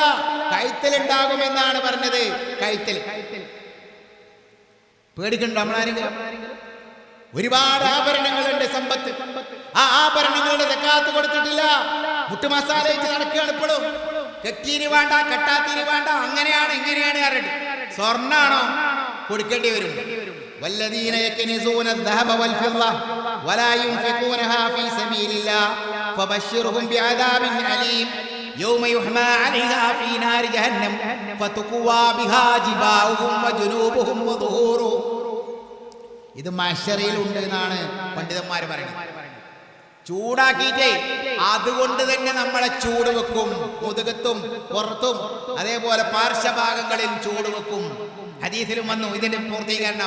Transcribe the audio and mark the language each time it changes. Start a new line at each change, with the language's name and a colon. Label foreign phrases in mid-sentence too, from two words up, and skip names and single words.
Malayalam: കഴുത്തിലുണ്ടാകുമെന്നാണ് പറഞ്ഞത്. കഴുത്തിൽ പേടിക്കണ്ടോ നമ്മളാരെങ്കിലും? ഒരുപാട് ആഭരണങ്ങളുണ്ട്, സമ്പത്ത്. ആ ആഭരണങ്ങളുടെ സക്കാത്ത് കൊടുത്തിട്ടില്ല. മുട്ടുമസാല വെച്ച് നടക്കുകയാണ് ഇപ്പോഴും. കെട്ടീന് വേണ്ട, കെട്ടാത്തീന് വേണ്ട, അങ്ങനെയാണ് ഇങ്ങനെയാണ് പറഞ്ഞിട്ട്. സ്വർണ്ണാണോ കൊടുക്കേണ്ടി വരും.
Arabic: والذين يكنزون الذهب والفضة ولا ينفقونها في سبيل الله فبشرهم بعذاب أليم يوم يحمى عليها في نار جهنم فتكوى بها جباههم وجنوبهم وظهورهم.
Malayalam: ഇത് മഹ്ശറയിൽ ഉണ്ട് എന്നാണ് പണ്ഡിതന്മാർ പറയുന്നത്. ചൂടാക്കിയിട്ടേ അതുകൊണ്ട് തന്നെ നമ്മളെ ചൂട് വെക്കും, മുതുകത്തും പുറത്തും അതേപോലെ പാർശ്വഭാഗങ്ങളിൽ ചൂട് വെക്കും. ഹദീസിലും വന്നു ഇതിന്റെ പൂർത്തീകരണം.